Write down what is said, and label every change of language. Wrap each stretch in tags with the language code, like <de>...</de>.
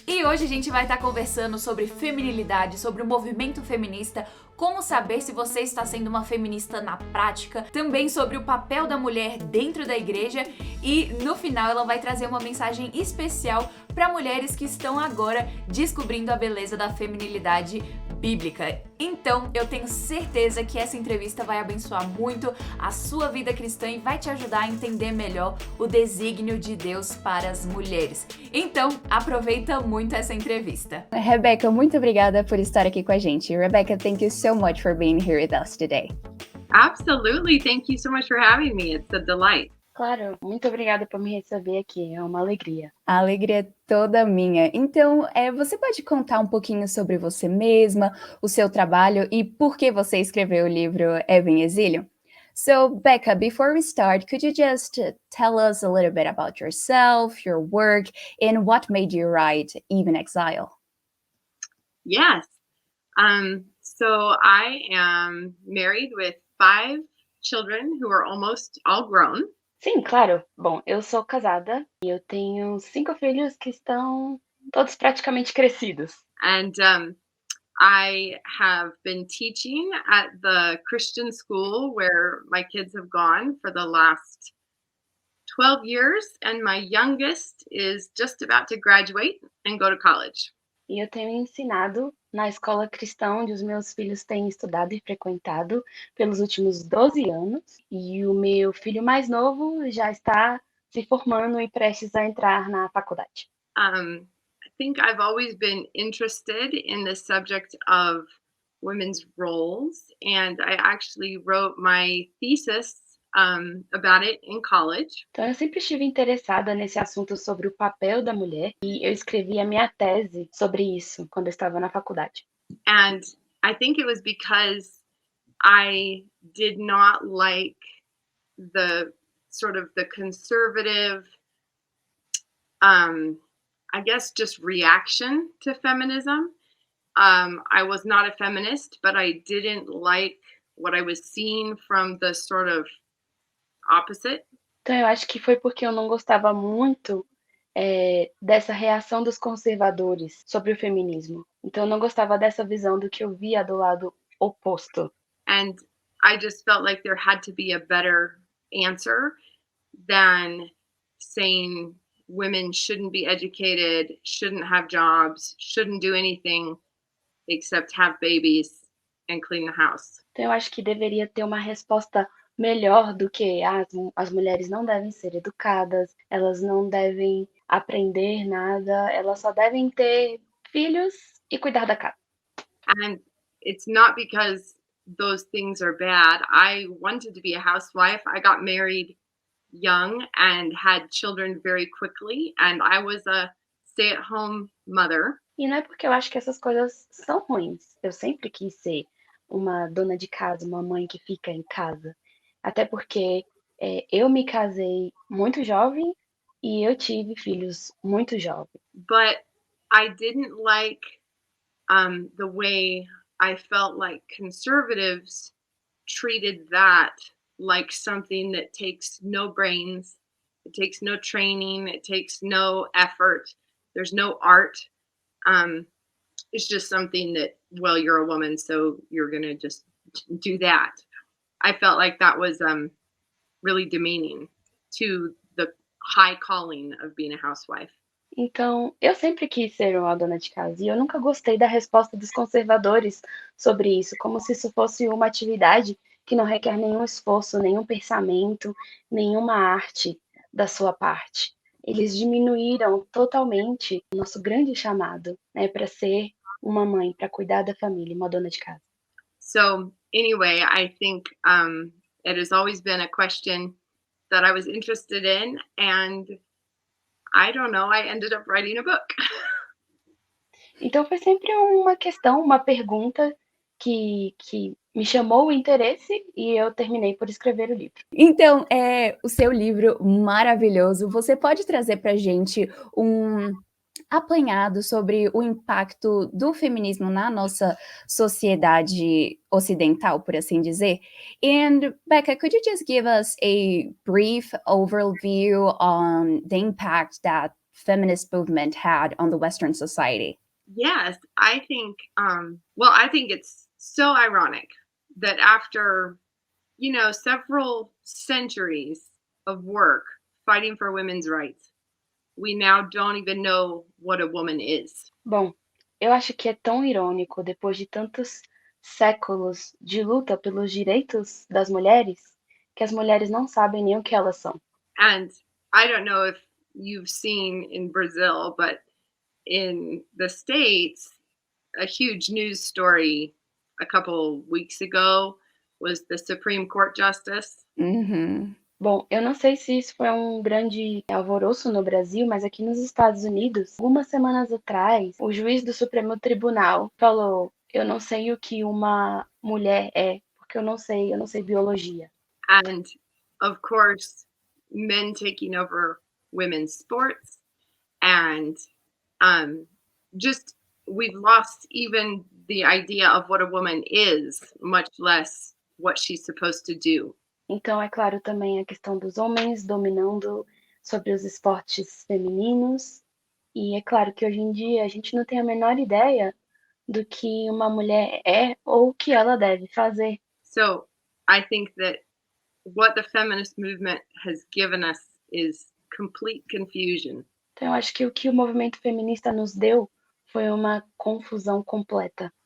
<pt>E hoje a gente vai estar conversando sobre feminilidade, sobre o movimento feminista, como saber se você está sendo uma feminista na prática, também sobre o papel da mulher dentro da igreja e no final ela vai trazer uma mensagem especial para mulheres que estão agora descobrindo a beleza da feminilidade bíblica. Então, eu tenho certeza que essa entrevista vai abençoar muito a sua vida cristã e vai te ajudar a entender melhor o desígnio de Deus para as mulheres. Então, aproveita muito essa entrevista. Rebecca, muito obrigada por estar aqui com a gente.</pt> <en>Rebecca, thank you so much for being here with us today. Absolutely. Thank you so much for having me. It's a delight.</en> <pt>Claro, muito obrigada por me receber aqui, é uma alegria. A alegria é toda minha. Então, você pode contar um pouquinho sobre você mesma, o seu trabalho e por que você escreveu o livro Eva em Exílio?</pt> <en>So, Becca, before we start, could you just tell us a little bit about yourself, your work, and what made you write Eva in Exile? Yes. So I am married with 5 children who are almost all grown.</en> <pt>Sim, claro. Bom, eu sou casada e eu tenho 5 filhos que estão todos praticamente crescidos.</pt> <en>And I have been teaching at the Christian school where my kids have gone for the last 12 years, and my youngest is just about to graduate and go to college.</en> <pt>E eu tenho ensinado na escola cristã onde os meus filhos têm estudado e frequentado pelos últimos 12 anos. E o meu filho mais novo já está se formando e prestes a entrar na faculdade.</pt> <en>I think I've always been interested in the subject of women's roles, and I actually wrote my thesis about it in college.</en> <pt>Então, eu sempre estive interessada nesse assunto sobre o papel da mulher e eu escrevi a minha tese sobre isso quando eu estava na faculdade.</pt> <en>And I think it was because I did not like the sort of the conservative, I guess just reaction to feminism. I was not a feminist, but I didn't like what I was seeing from the sort of opposite.</en> <pt>Então, eu acho que foi porque eu não gostava muito dessa reação dos conservadores sobre o feminismo. Então, eu não gostava dessa visão do que eu via do lado oposto.</pt> <en>And I just felt like there had to be a better answer than saying women shouldn't be educated, shouldn't have jobs, shouldn't do anything except have babies and clean the house.</en> <pt>Então, eu acho que deveria ter uma resposta melhor do que as mulheres não devem ser educadas, elas não devem aprender nada, elas só devem ter filhos e cuidar da casa.</pt> <en>And it's not because those things are bad. I wanted to be a housewife. I got married young and had children very quickly, and I was a stay-at-home mother.</en> <pt>E não é porque eu acho que essas coisas são ruins. Eu sempre quis ser uma dona de casa, uma mãe que fica em casa. Até porque eu me casei muito jovem e eu tive filhos muito jovens.</pt> <en>But I didn't like the way I felt like conservatives treated that like something that takes no brains, it takes no training, it takes no effort, there's no art. It's just something that, well, you're a woman, so you're going to just do that. I felt like that was really demeaning to the high calling of being a housewife.</en> <pt>Então, eu sempre quis ser uma dona de casa e eu nunca gostei da resposta dos conservadores sobre isso, como se isso fosse uma atividade que não requer nenhum esforço, nenhum pensamento, nenhuma arte da sua parte. eles diminuíram totalmente o nosso grande chamado, né, para ser uma mãe, para cuidar da família, uma dona de casa.</pt> <en>So anyway, I think it has always been a question that I was interested in, and I don't know, I ended up writing a book.</en> <pt>Então foi sempre uma questão, uma pergunta que me chamou o interesse e eu terminei por escrever o livro. Então, o seu livro maravilhoso, você pode trazer pra gente um apanhado sobre o impacto do feminismo na nossa sociedade ocidental, por assim dizer?</pt> <en>And Becca, could you just give us a brief overview on the impact that feminist movement had on the Western society? Yes, I think I think it's so ironic that after, several centuries of work fighting for women's rights, we now don't even know what a woman is.</en> <pt>Bom, eu acho que é tão irônico, depois de tantos séculos de luta pelos direitos das mulheres, que as mulheres não sabem nem o que elas são.</pt> <en>And I don't know if you've seen in Brazil, but in the States, a huge news story a couple weeks ago was the Supreme Court justice. Uhum.</en> <pt>Bom, eu não sei se isso foi um grande alvoroço no Brasil, mas aqui nos Estados Unidos, algumas semanas atrás, o juiz do Supremo Tribunal falou: "Eu não sei o que uma mulher é, porque eu não sei biologia."</pt> <en>And of course, men taking over women's sports, and just we've lost even the idea of what a woman is, much less what she's supposed to do.</en> <pt>Então, é claro também a questão dos homens dominando sobre os esportes femininos. E é claro que hoje em dia a gente não tem a menor ideia do que uma mulher é ou o que ela deve fazer.</pt> <en>So I think that what the feminist movement has given us is complete confusion.</en> <pt>Então, eu acho que o que o movimento feminista nos deu foi uma confusão completa.</pt>